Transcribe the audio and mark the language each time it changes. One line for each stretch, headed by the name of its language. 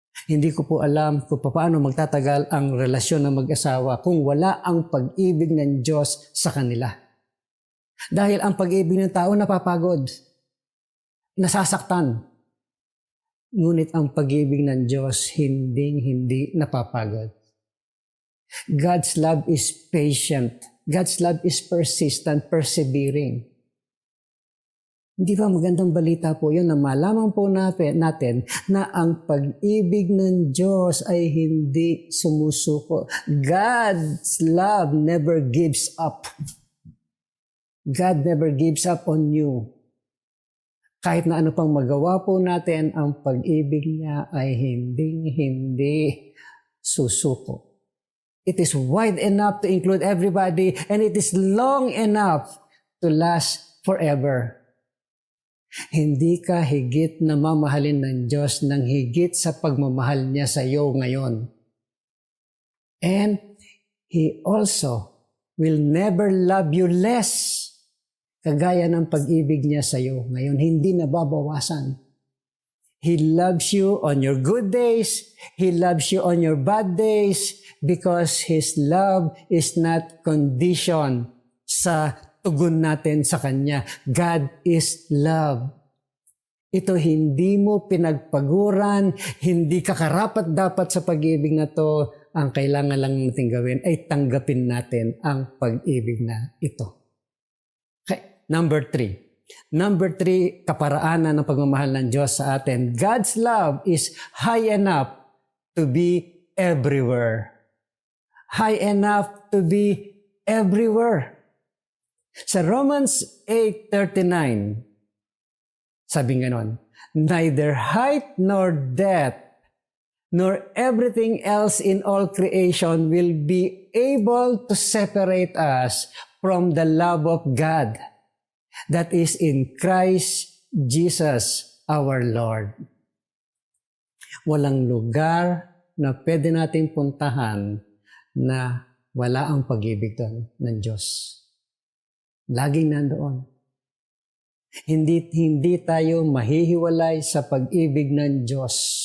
Filipino: Hindi ko po alam kung paano magtatagal ang relasyon ng mag-asawa kung wala ang pag-ibig ng Diyos sa kanila. Dahil ang pag-ibig ng tao napapagod, nasasaktan. Ngunit ang pag-ibig ng Diyos hindi napapagod.
English: God's love is patient. God's love is persistent, persevering.
Filipino: Hindi ba magandang balita po yun na malaman po natin na ang pag-ibig ng Diyos ay hindi sumusuko.
English: God's love never gives up. God never gives up on you.
Filipino: Kahit na ano pang magawa po natin, ang pag-ibig niya ay hindi susuko.
English: It is wide enough to include everybody, and it is long enough to last forever.
Filipino: Hindi ka higit na mamahalin ng Diyos ng higit sa pagmamahal niya sa iyo ngayon.
English: And He also will never love you less.
Filipino: Kagaya ng pag-ibig niya sa iyo ngayon, hindi nababawasan.
English: He loves you on your good days. He loves you on your bad days because His love is not conditioned
Filipino: sa tugon natin sa Kanya.
English: God is love.
Filipino: Ito hindi mo pinagpaguran, hindi ka karapat-dapat sa pag-ibig na to. Ang kailangan lang natin gawin ay tanggapin natin ang pag-ibig na ito.
English: Okay, number 3. Number 3,
Filipino: kaparaanan ng pagmamahal ng Diyos sa atin.
English: God's love is high enough to be everywhere. High enough to be everywhere.
Filipino: Sa Romans 8:39, sabi ganon,
English: neither height nor depth, nor everything else in all creation will be able to separate us from the love of God that is in Christ Jesus our Lord.
Filipino: Walang lugar na pwede nating puntahan na wala ang pag-ibig doon ng Diyos. Laging nandoon. Hindi tayo mahihiwalay sa pag-ibig ng Diyos.